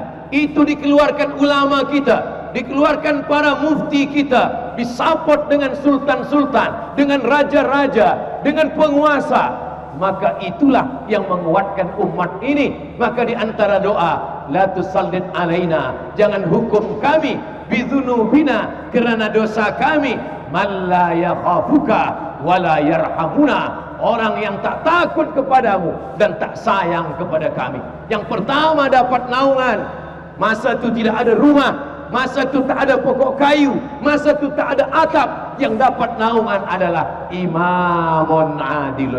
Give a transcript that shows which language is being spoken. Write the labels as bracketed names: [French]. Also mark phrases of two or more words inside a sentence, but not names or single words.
[Malay] Itu dikeluarkan ulama kita, dikeluarkan para mufti kita, disupport dengan sultan-sultan, dengan raja-raja, dengan penguasa. Maka itulah yang menguatkan umat ini. Maka di antara doa, [Arabic] لا تسلط علينا, [Malay] jangan hukum kami bidzunubina, kerana dosa kami, [Arabic] من لا يخافك ولا يرحمنا, [Malay] orang yang tak takut kepadamu dan tak sayang kepada kami. Yang pertama dapat naungan, masa itu tidak ada rumah, masa itu tak ada pokok kayu, masa itu tak ada atap. Yang dapat naungan adalah [Arabic] إمام عادل.